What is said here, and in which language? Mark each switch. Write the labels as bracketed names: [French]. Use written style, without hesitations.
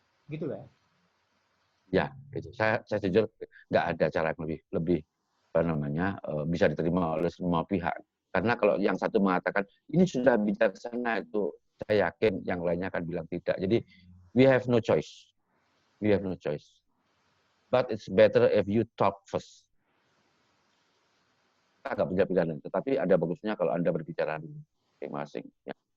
[Indonesian] Gitu ya? Ya, gitu. Saya jujur nggak ada cara yang lebih apa namanya bisa diterima oleh semua pihak. Karena kalau yang satu mengatakan ini sudah bijaksana, itu saya yakin yang lainnya akan bilang tidak. [English] Jadi we have no choice. We have no choice. But it's better if you talk first. [Indonesian] Kita nggak punya pilihan, tetapi ada bagusnya kalau Anda berbicara masing-masing. Ya.